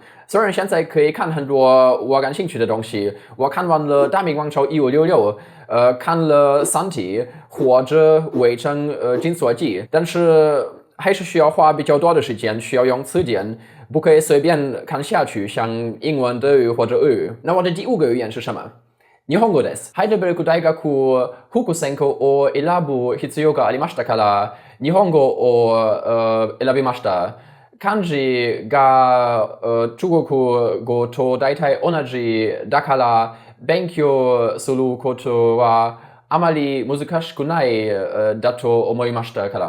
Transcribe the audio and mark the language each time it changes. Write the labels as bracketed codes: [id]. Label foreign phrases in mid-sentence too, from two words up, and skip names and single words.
[zh] 虽然现在可以看很多我感兴趣的东西，我看完了《大明王朝1566》，看了《三体》或者《围城》金锁记，但是还是需要花比较多的时间，需要用词典，不可以随便看下去，像英文、德语或者日语。那我的第5个语言是什么？ [ja] 日本語です。ハイデルベルク大学副専攻を選ぶ必要がありましたから、日本語を選びました。漢字が中国語と大体同じだから、勉強することはあまり難しくないだと思いましたから。